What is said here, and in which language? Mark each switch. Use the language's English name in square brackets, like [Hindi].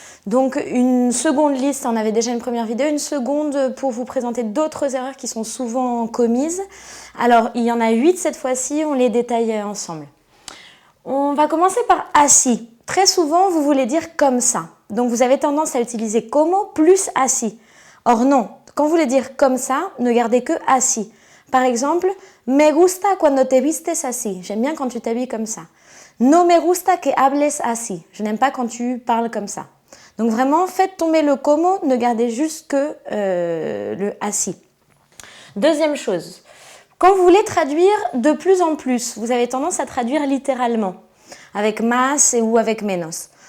[French] Donc une seconde liste, on avait déjà une première vidéo, une seconde pour vous présenter d'autres erreurs qui sont souvent commises. Alors il y en a 8 cette fois-ci, on les détaille ensemble. On va commencer par así. Très souvent, vous voulez dire comme ça. Donc vous avez tendance à utiliser como plus así. Or non, quand vous voulez dire comme ça, ne gardez que así. Par exemple, [Spanish] me gusta cuando te vistes así. [French] J'aime bien quand tu t'habilles comme ça. [Spanish] No me gusta que hables así. [French] Je n'aime pas quand tu parles comme ça. Donc vraiment, faites tomber le como, ne gardez juste que le así. Deuxième chose, quand vous voulez traduire de plus en plus, vous avez tendance à traduire littéralement, avec más ou avec menos.